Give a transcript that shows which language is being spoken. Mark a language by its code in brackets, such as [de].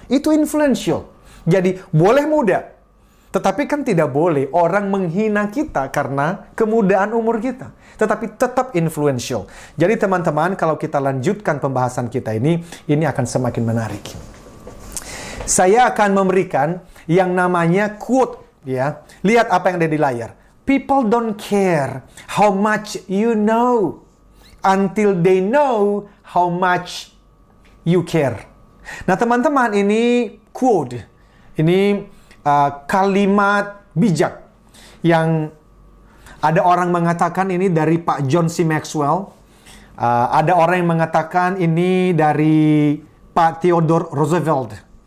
[id] Itu influential. Jadi boleh muda. Tetapi kan tidak boleh orang menghina kita karena kemudaan umur kita. Tetapi tetap influential. Jadi teman-teman, kalau kita lanjutkan pembahasan kita ini akan semakin menarik. Saya akan memberikan yang namanya quote. Ya. Lihat apa yang ada di layar. [en] People don't care how much you know until they know how much you care. [id] Nah teman-teman, ini quote. Ini kalimat bijak yang ada orang mengatakan ini dari Pak John C. Maxwell. Ada orang yang mengatakan ini dari Pak Theodore Roosevelt.